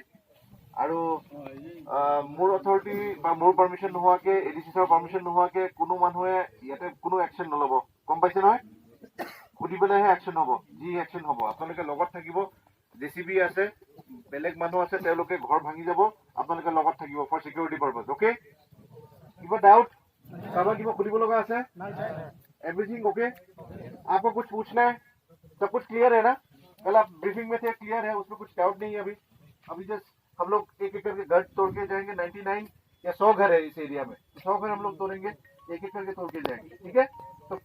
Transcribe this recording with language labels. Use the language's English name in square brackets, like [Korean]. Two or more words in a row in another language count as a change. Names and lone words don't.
[Assamese] আৰু মোৰ অথৰিটি বা মোৰ পাৰ্মিশ্যন নোহোৱাকে, ADC ছাৰৰ পাৰ্মিশ্যন নোহোৱাকে কোনো মানুহে ইয়াতে কোনো একশ্যন নল'ব। গম পাইছে নহয়? সুধি পেলাইহে একশ্যন হ'ব। যি একশ্যন হ'ব আপোনালোকে লগত থাকিব। JCB আছে, বেলেগ মানুহ আছে, তেওঁলোকে ঘৰ ভাঙি যাব, আপোনালোকে লগত থাকিব [English] for security purpose. [Assamese] অ'কে? কিবা ডাউট? কাৰোবাৰ কিবা সুধিব লগা আছে? [English] everything okay? [Hindi] आपको कुछ पूछना है? सब कुछ क्लियर है ना? कल आप ब्रीफिंग में थे, क्लियर है, उसमें कुछ डाउट नहीं है अभी? अभी जस्ट हम लोग एक एक करके घर तोड़ के जाएंगे। 99 या 100 घर है इस एरिया में, 100 घर हम लोग तोड़ेंगे, एक एक करके तोड़ के जाएंगे।